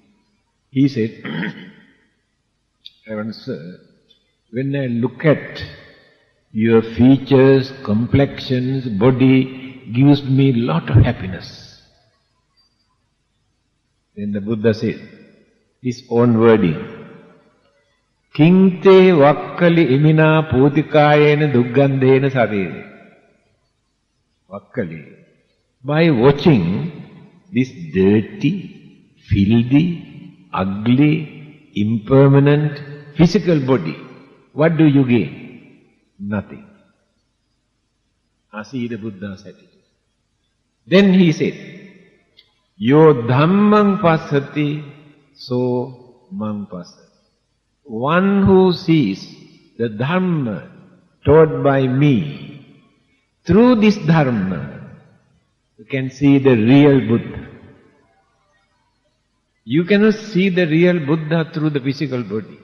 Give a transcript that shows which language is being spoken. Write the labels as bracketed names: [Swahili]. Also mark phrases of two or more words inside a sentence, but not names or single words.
[English] He said, Reverend Sir, when I look at your features, complexions, body, gives me lot of happiness. Then the Buddha said, his own wording, [Pali] Kinte Vakkali imina putikayena duggandena sarire. [English] Vakkali, by watching this dirty, filthy, ugly, impermanent physical body, what do you gain? Nothing. See the Buddha's attitude. Then he said, [Pali] Yo dhammang passati, so mang passati. [English] One who sees the Dhamma taught by me, through this Dharma, you can see the real Buddha. You cannot see the real Buddha through the physical body.